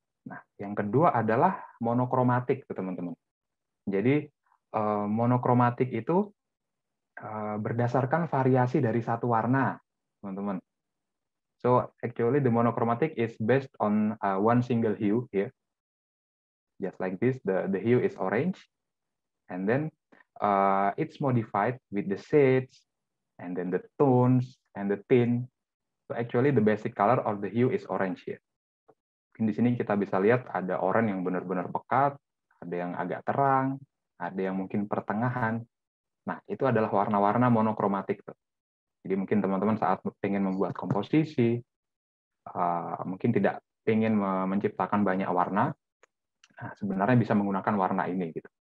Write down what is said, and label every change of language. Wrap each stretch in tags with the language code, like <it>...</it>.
<id>Nah, yang kedua adalah monokromatik teman-teman. Jadi monokromatik itu berdasarkan variasi dari satu warna, teman-teman.</id> <en>So actually the monochromatic is based on one single hue here. Just like this, the hue is orange, and then it's modified with the shades, and then the tones and the tint. So actually the basic color of the hue is orange here.</en> <id>Di sini kita bisa lihat ada oranye yang benar-benar pekat, ada yang agak terang, ada yang mungkin pertengahan. Nah, itu adalah warna-warna monokromatik. Jadi mungkin teman-teman saat ingin membuat komposisi, mungkin tidak ingin menciptakan banyak warna, nah, sebenarnya bisa menggunakan warna ini gitu.</id>